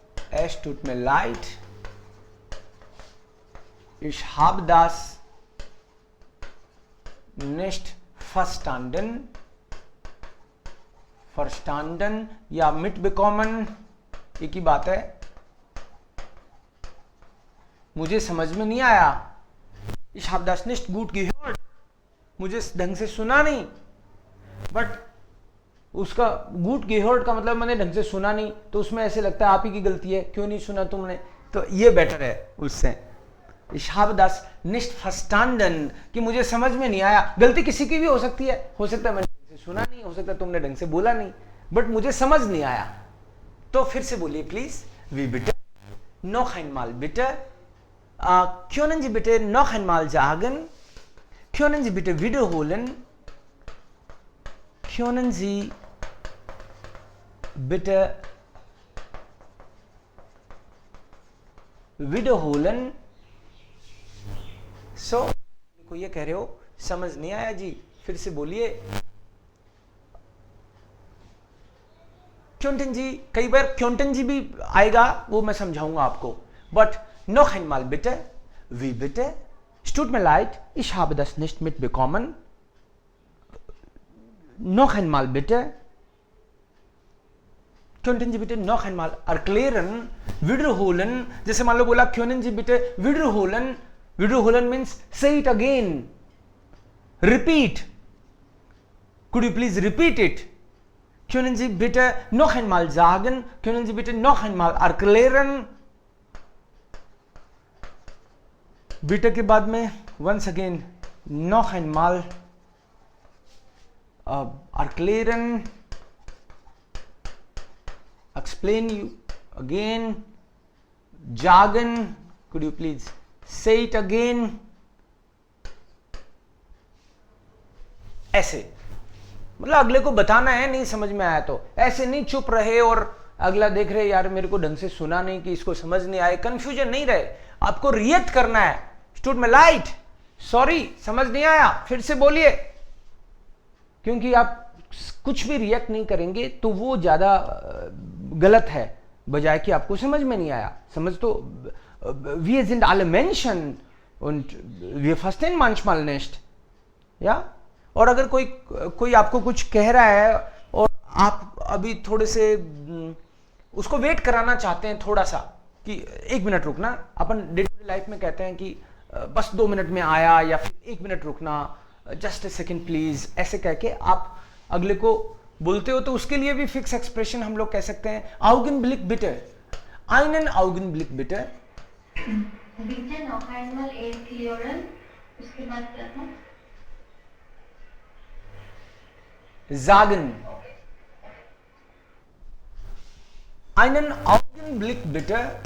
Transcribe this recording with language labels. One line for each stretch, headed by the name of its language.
German: Es tut mir leid, ich habe das nicht verstanden.
Hindi: Verstanden या mitbekommen एक ही बात है। मुझे समझ में नहीं आया,
German: ich habe das nicht gut gehört,
Hindi: मुझे ढंग से सुना नहीं। बट उसका गुड गेहर्ड का मतलब मैंने ढंग से सुना नहीं, तो उसमें ऐसे लगता है आप ही की गलती है, क्यों नहीं सुना तुमने, तो ये बेटर है उससे।
German: Ich habe das nicht verstanden
Hindi: कि मुझे समझ में नहीं आया। गलती किसी की भी हो सकती है, हो सकता है मैंने ढंग से सुना नहीं, हो सकता है तुमने ढंग से बोला नहीं, बट मुझे समझ नहीं आया। तो फिर से बोलिए please,
German: wie bitte, noch einmal bitte, können Sie bitte noch einmal sagen, können Sie bitte wiederholen, können Sie bitte wiederholen.
Hindi: So को ये कह रहे हो समझ नहीं आया जी, फिर से बोलिए. क्योंटन जी, कई बार क्योंटन जी भी आएगा, वो मैं समझाऊंगा आपको.
German: बट noch einmal bitte, wie bitte, es tut mir leid, ich habe das nicht mitbekommen. Noch einmal bitte. Könnten Sie bitte noch einmal erklären, wiederholen.
Hindi: जैसे मान लो बोला
German: können Sie bitte wiederholen.
English: Wiederholen means say it again. Repeat. Could you please repeat it?
German: Können Sie bitte noch einmal sagen? Können Sie bitte noch einmal erklären?
English: Bitte
Hindi: के बाद में
English: once again
German: noch einmal erklären,
English: explain you again, sagen, could you please say it again.
Hindi: ऐसे मतलब अगले को बताना है, नहीं समझ में आया तो ऐसे नहीं चुप रहे और अगला देख रहे यार मेरे को ढंग से सुना नहीं कि इसको समझ नहीं आए, कंफ्यूजन नहीं रहे, आपको रिएक्ट करना है.
German: स्टूड में लाइट,
Hindi: सॉरी समझ नहीं आया, फिर से बोलिए. क्योंकि आप कुछ भी रिएक्ट नहीं करेंगे तो वो ज्यादा गलत है, बजाय कि आपको समझ में नहीं आया. समझ तो
German: wir sind alle Menschen und wir verstehen manchmal nicht.
Hindi: या और अगर कोई आपको कुछ कह रहा है और आप अभी थोड़े से उसको वेट कराना चाहते हैं थोड़ा सा कि 1 मिनट रुकना, अपन डे टू डे लाइफ में कहते हैं कि बस 2 मिनट में आया, या फिर 1 मिनट रुकना, जस्ट ए सेकेंड प्लीज, ऐसे कह के आप अगले को बोलते हो, तो उसके लिए भी फिक्स एक्सप्रेशन हम लोग कह सकते हैं
German: Augenblick bitte, einen Augenblick bitte. Bitte noch einmal erklären.
Hindi: उसके बाद क्या था?
German: Sagen. Einen Augenblick bitte.